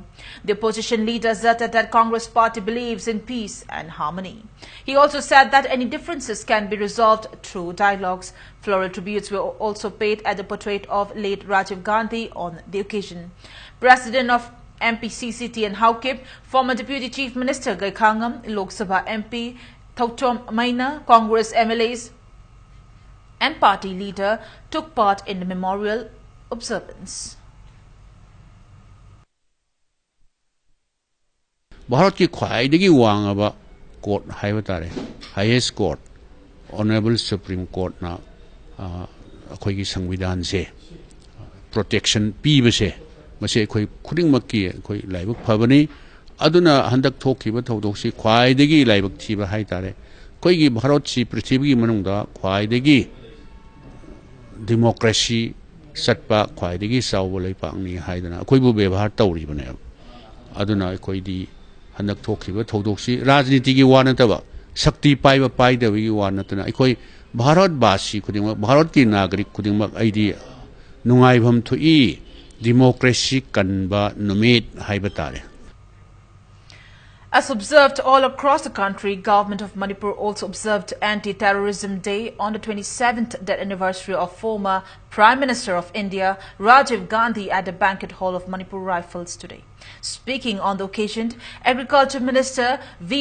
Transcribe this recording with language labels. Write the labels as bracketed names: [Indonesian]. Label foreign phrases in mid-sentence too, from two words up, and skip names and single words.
[English] The opposition leader asserted that Congress party believes in peace and harmony. He also said that any differences can be resolved through dialogues. Floral tributes were also paid at the portrait of late Rajiv Gandhi on the occasion. President of MPCCT and Haukip, former Deputy Chief Minister Gaikhangam, Lok Sabha MP Thautom Maina, Congress MLAs and party leader took part in the memorial observance. [Manipuri] Bharat ki khwaidagi wangaba court haiba tare, [English] highest court, honorable Supreme Court [Manipuri] na akhoi ki sangvidhan se protection piba se mase akhoi khudingmak ki akhoi laibak phabani aduna handak thokiba thaudoksi khwaidagi laibak thiba haitare koigi bharat si prithibigi manungda khwaidagi democracy satpa khwaidagi sawbo leipakni haidana akhoi bu bebhar tawribane aduna akhoi di handak thokiba thaudoksi rajniti gi wa nataba shakti paiba paidawigi wa natana akhoi bharat basi khudingma bharat ki nagarik khudingma aidi nungaibham thui democracy kanba numit haibatare. [English] As observed all across the country, Government of Manipur also observed Anti-Terrorism Day on the 27th death anniversary of former Prime Minister of India, Rajiv Gandhi, at the banquet hall of Manipur Rifles today. Speaking on the occasion, Agriculture Minister V.